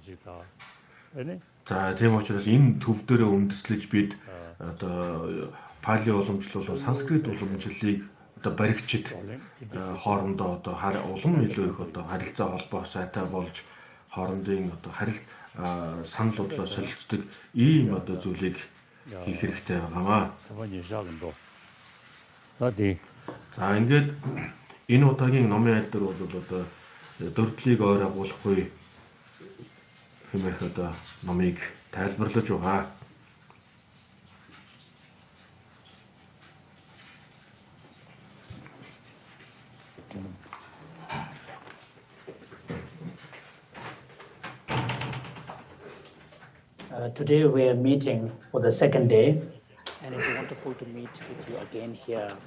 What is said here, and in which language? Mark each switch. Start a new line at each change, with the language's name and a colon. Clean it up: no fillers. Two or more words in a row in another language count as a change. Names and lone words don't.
Mongolian: За тийм учраас энэ төв дээрээ үндэслэж бид одоо пали уламжлал болон санскрит уламжлалыг одоо баригчид хоорондоо одоо улам илүү их одоо харилцаа холбоо сайтай болж хоорондын одоо санал бодлоо солилцдог ийм одоо зүйлийг хийх хэрэгтэй байгаамаа. За ингээд энэ удаагийн номын айл дээр бол одоо дөрвөлийг ойр агуулахгүй хэмээх одоо номыг тайлбарлаж байгаа.
English: Today we are meeting for the second day, and it's wonderful to meet with you again here.